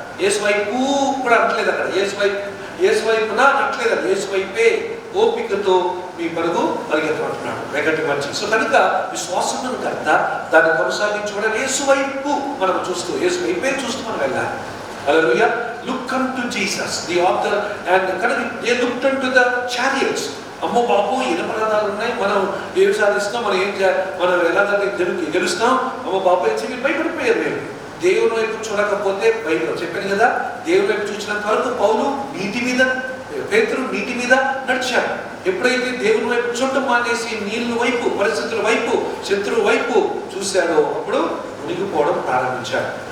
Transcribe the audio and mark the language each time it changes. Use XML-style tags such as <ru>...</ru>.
<te>యేసు వైపు కూడా అంటలేదు అక్కడ. యేసు వైపున అంటలేదు అది. యేసు వైపే ఓపికతో మీ పరుగు పరిగెత్తమంటున్నాడు. వెగటి మంచి. సో కనుక విశ్వాసమును కర్త దాన్ని కొనసాగించువాడని యేసు వైపు మనం చూస్తూ, యేసు వైపే చూస్తూ మనం వెళ్ళాలి.</te> <en>Hallelujah. Look unto Jesus, the author, and they looked unto the chariots.</en> <te>అమ్మో బాబు ఇనుప రథాలు ఉన్నాయి, మనం ఏం సాధిస్తాం, మనం ఎలా గెలుస్తాం, అమ్మో బాబు అని భయపడిపోయారు. మేము దేవుని వైపు చూడకపోతే బైబిల్ చెప్పాను కదా. దేవుని వైపు చూసినంత వరకు పౌలు నీటి మీద, పేతురు నీటి మీద నడిచాడు. ఎప్పుడైతే దేవుని వైపు చూడటం మానేసి నీళ్ళ వైపు, పరిస్థితుల వైపు, శత్రువు వైపు చూశాడో అప్పుడు మునిగిపోవడం ప్రారంభించాడు.</te>